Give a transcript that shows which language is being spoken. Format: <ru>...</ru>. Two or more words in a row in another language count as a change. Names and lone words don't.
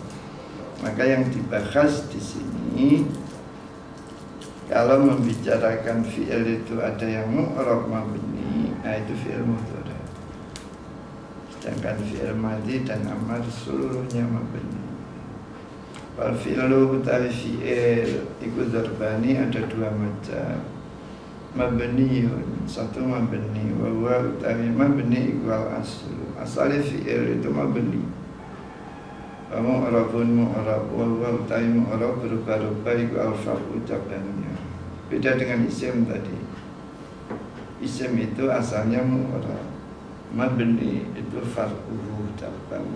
<id>Maka yang dibahas di sini kalau membicarakan fi'il itu ada yang mu'rab mabni, nah itu fi'il mudhari'. Sedangkan fi'il madhi dan amar seluruhnya mabni.</id> <ar>والفعل</ar> <jv>utawi fi'il iku</jv> <id>dzarbani ada 2 macam.</id> <jv>Mabniun, 1 mabni,</jv> <ar>وهو</ar> <jv>utawi mabni iku</jv> <ar>الأصل.</ar> <id>Asal fi'il itu mabni.</id> <ar>ومعرب معرب وهو</ar> <jv>utawi mu'rab berubah-ubah iku</jv> <ar>الفرع</ar> <id>ucapannya. Beda dengan isim tadi. Isim itu asalnya mu'rab, mabni itu far'uhu cabang.</id>